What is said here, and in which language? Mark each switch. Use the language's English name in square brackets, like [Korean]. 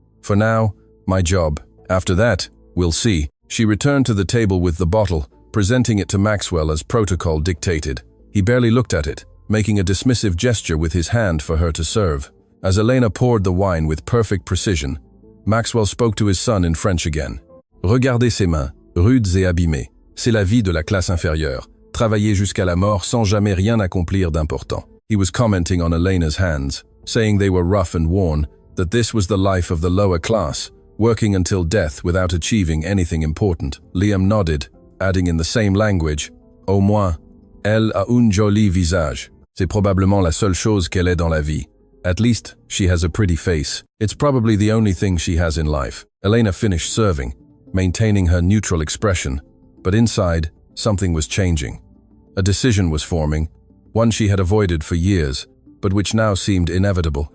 [English] "For now, my job. After that, we'll see." She returned to the table with the bottle, presenting it to Maxwell as protocol dictated. He barely looked at it, making a dismissive gesture with his hand for her to serve. As Elena poured the wine with perfect precision, Maxwell spoke to his son in French again. [French] "Regardez ses mains, rudes et abîmées. C'est la vie de la classe inférieure. Travailler jusqu'à la mort sans jamais rien accomplir d'important." [English] He was commenting on Elena's hands, saying they were rough and worn, that this was the life of the lower class, working until death without achieving anything important. Liam nodded, adding in the same language, [French] "Au moins, elle a un joli visage. C'est probablement la seule chose qu'elle ait dans la vie. [English] At least, she has a pretty face. It's probably the only thing she has in life." Elena finished serving, maintaining her neutral expression, but inside, something was changing. A decision was forming, one she had avoided for years, but which now seemed inevitable.